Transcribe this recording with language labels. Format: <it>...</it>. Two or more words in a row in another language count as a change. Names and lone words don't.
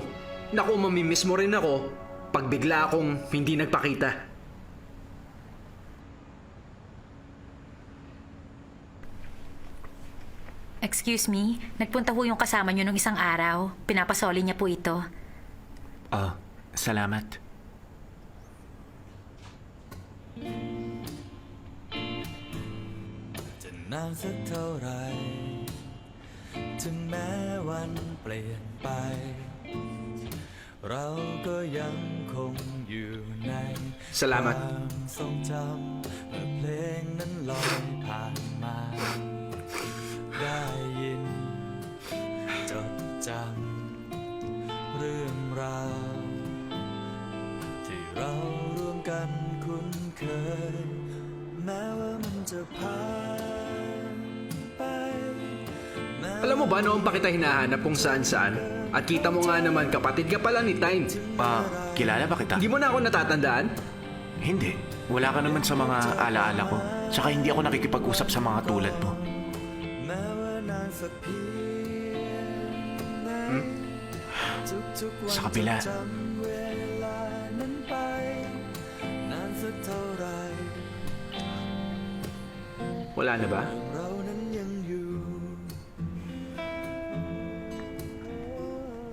<tl>Naku, mamimiss mo rin ako pag bigla akong hindi nagpakita. Excuse me, nagpunta po yung kasama nyo nung isang araw. Pinapasoli niya po ito. Salamat.</tl> <th>จะนานสักเท่าไหรถึงแม้วันเปลี่ยนไป เราก็ยังคงอยู่ใน</th> <tl>Salamat.</tl> <th>ความทรงจำเมื่อเพลงนั้นลอยผ่านมา ได้ยินจดจำเรื่องราวที่เราร่วมกันคุ้นเคย แม้ว่ามันจะผ่านไป</th> <tl>Alam mo ba noong pa kita hinahanap kung saan-saan? At kita mo nga naman kapatid ka pala ni Tyne. Kilala ba kita? Hindi mo na ako natatandaan? Hindi. Wala ka naman sa mga alaala ko. Tsaka hindi ako nakikipag-usap sa mga tulad mo.</tl> <th>แม้ว่านานสักเพียงไหนทุกๆวัน</th> <tl>Sa kabila.</tl> <th>จะจำเวลานั้นไป นานสักเท่าไหร</th> <tl>Wala na ba?</tl> <th>เรานั้นยังอยู่</th>